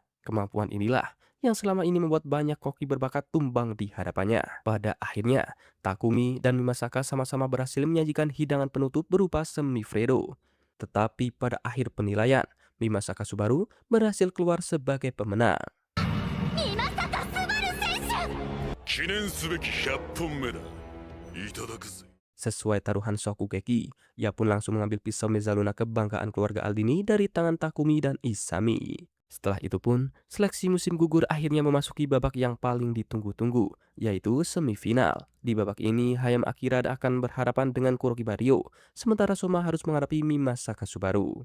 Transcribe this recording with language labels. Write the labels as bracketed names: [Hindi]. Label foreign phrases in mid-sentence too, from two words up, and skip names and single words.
[Indonesian] Kemampuan inilah yang selama ini membuat banyak koki berbakat tumbang di hadapannya. Pada akhirnya, Takumi dan Mimasaka sama-sama berhasil menyajikan hidangan penutup berupa semi Fredo. Tetapi pada akhir penilaian, Mimasaka Subaru berhasil keluar sebagai pemenang. [Japanese] 今坂スバル選手記念すべき100本目だ。いただくぜ。 [Indonesian] Sesuai taruhan Shokugeki, ia pun langsung mengambil pisau Mezaluna kebanggaan keluarga Aldini dari tangan Takumi dan Isami. Setelah itu pun, seleksi musim gugur akhirnya memasuki babak yang paling ditunggu-tunggu, yaitu semifinal. Di babak ini, Hayam Akira akan berhadapan dengan Kuroki Baryo, sementara Soma harus menghadapi Mimasaka Subaru.